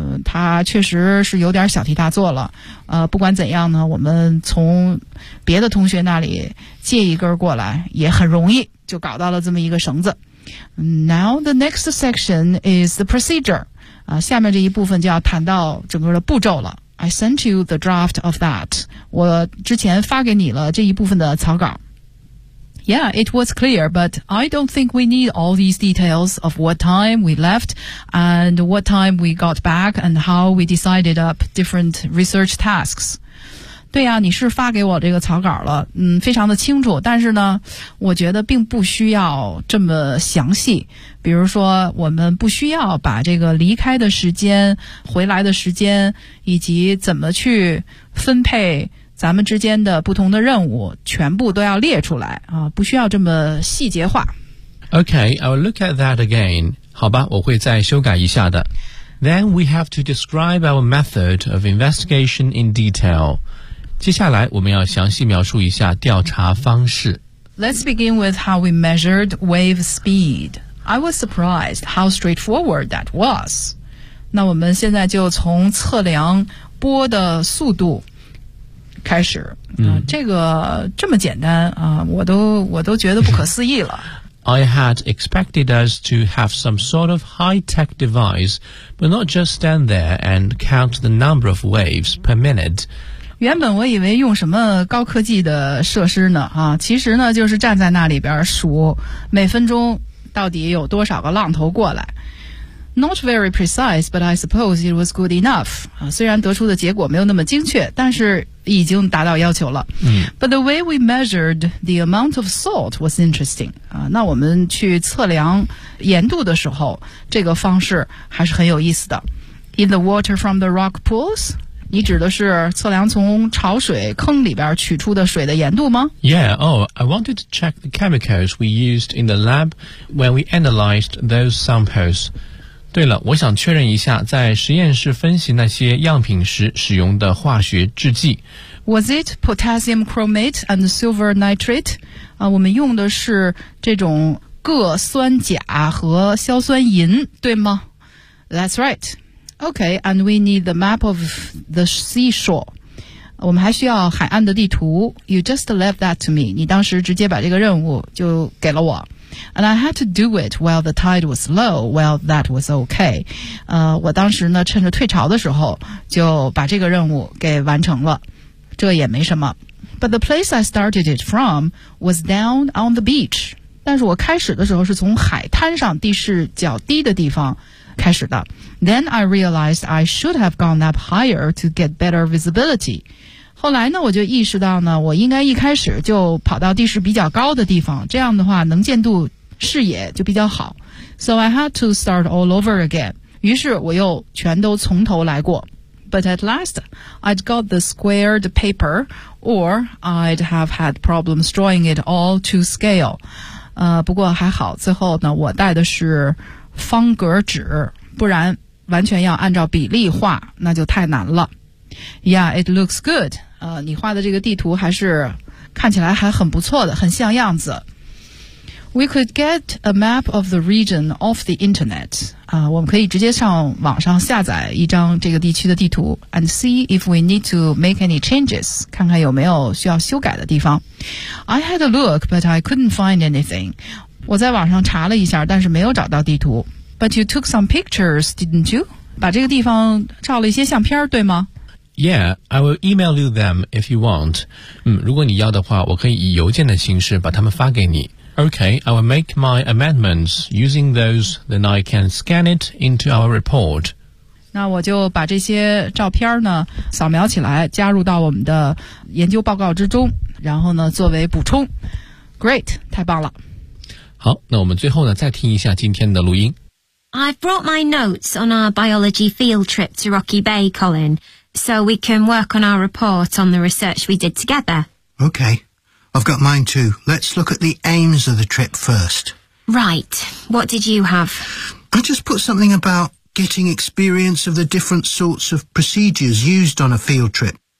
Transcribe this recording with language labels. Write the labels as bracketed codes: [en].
[zh] 他确实是有点小题大做了。不管怎样呢，我们从别的同学那里借一根过来也很容易就搞到了这么一个绳子。 [en] Now the next section is the procedure. [zh] 下面这一部分就要谈到整个的步骤了。 [en] I sent you the draft of that. [zh] 我之前发给你了这一部分的草稿。 [en] Yeah, it was clear, but I don't think we need all these details of what time we left and what time we got back and how we decided up different research tasks. [zh] 对啊，你是发给我这个草稿了，非常的清楚，但是呢，我觉得并不需要这么详细。比如说，我们不需要把这个离开的时间、回来的时间以及怎么去分配咱们之间的不同的任务全部都要列出来啊，不需要这么细节化。 [en] Okay, I'll look at that again. [zh] 好吧，我会再修改一下的。 [en] Then we have to describe our method of investigation in detail. [zh] 接下来我们要详细描述一下调查方式。 [en] Let's begin with how we measured wave speed. I was surprised how straightforward that was. [zh] 那我们现在就从测量波的速度开始，这个这么简单啊，我都觉得不可思议了。 [en] I had expected us to have some sort of high-tech device, but not just stand there and count the number of waves per minute. [zh] 原本我以为用什么高科技的设施呢啊，其实呢就是站在那里边数每分钟到底有多少个浪头过来。 [en] Not very precise, but I suppose it was good enough. [zh] 虽然得出的结果没有那么精确，但是已经达到要求了。 [en] But the way we measured the amount of salt was interesting. [zh] 那我们去测量盐度的时候，这个方式还是很有意思的。 [en] In the water from the rock pools? [zh] 你指的是测量从潮水坑里边取出的水的盐度吗？ [en] Yeah, oh, I wanted to check the chemicals we used in the lab when we analyzed those samples. [zh] 对了，我想确认一下在实验室分析那些样品时使用的化学制剂。 [en] Was it potassium chromate and silver nitrate? [zh] 我们用的是这种铬酸钾和硝酸银，对吗？ [en] That's right. Okay, and we need the map of the seashore. [zh] 我们还需要海岸的地图。 [en] You just left that to me. [zh] 你当时直接把这个任务就给了我。 [en] And I had to do it while the tide was low. Well, that was okay. [zh] 我当时呢趁着退潮的时候就把这个任务给完成了。这也没什么。 [en] But the place I started it from was down on the beach. [zh] 但是我开始的时候是从海滩上地势较低的地方开始的。 [en] Then I realized I should have gone up higher to get better visibility. [zh] 后来呢我就意识到呢我应该一开始就跑到地势比较高的地方，这样的话能见度视野就比较好。 [en] So I had to start all over again. [zh] 于是我又全都从头来过。 [en] But at last, I'd got the squared paper, or I'd have had problems drawing it all to scale. [zh] 不过还好最后呢我带的是方格纸，不然完全要按照比例画那就太难了。 [en] Yeah, it looks good. [zh] 你画的这个地图还是看起来还很不错的，很像样子。 [en] We could get a map of the region off the internet. [zh] 我们可以直接上网上下载一张这个地区的地图 [en] and see if we need to make any changes. [zh] 看看有没有需要修改的地方。 [en] I had a look, but I couldn't find anything. [zh] 我在网上查了一下，但是没有找到地图。 [en] But you took some pictures, didn't you? [zh] 把这个地方照了一些相片，对吗？ [en] Yeah, I will email you them if you want. [zh] 如果你要的话，我可以以邮件的形式把它们发给你。 [en] Okay, I will make my amendments using those, then I can scan it into our report. [zh] 那我就把这些照片呢，扫描起来，加入到我们的研究报告之中，然后呢，作为补充。 [en] Great, [zh] 太棒了。好，那我们最后呢，再听一下今天的录音。 [en] I've brought my notes on our biology field trip to Rocky Bay, Colin. So we can work on our report on the research we did together. Okay. I've got mine too. Let's look at the aims of the trip first. Right. What did you have? I just put something about getting experience of the different sorts of procedures used on a field trip.